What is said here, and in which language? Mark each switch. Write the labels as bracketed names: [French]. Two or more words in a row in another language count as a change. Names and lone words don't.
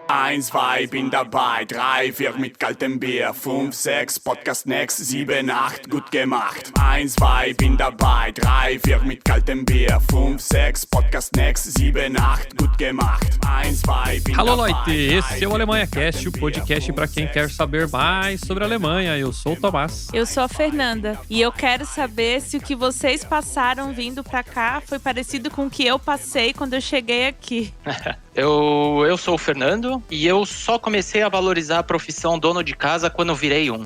[German] 1, 2, bin dabei, 3, 4 mit kaltem Bier, 5, 6, [English] Podcast next, [German] 7, 8, gut gemacht. 1, 2, bin dabei, 3, 4 mit kaltem Bier, 5, 6, [English] Podcast next, [German] 7, 8, gut gemacht. 1, 2, bin [Portuguese] Alô, [German] dabei. Leute, [Portuguese] esse é o Alemanha Cast, o podcast para quem quer saber mais sobre a Alemanha. Eu sou o Tomás. Eu sou a Fernanda e eu quero saber se o que vocês passaram vindo pra cá foi parecido com o que eu passei quando eu cheguei aqui. Eu sou o Fernando e eu só comecei a valorizar a profissão dono de casa quando eu virei um.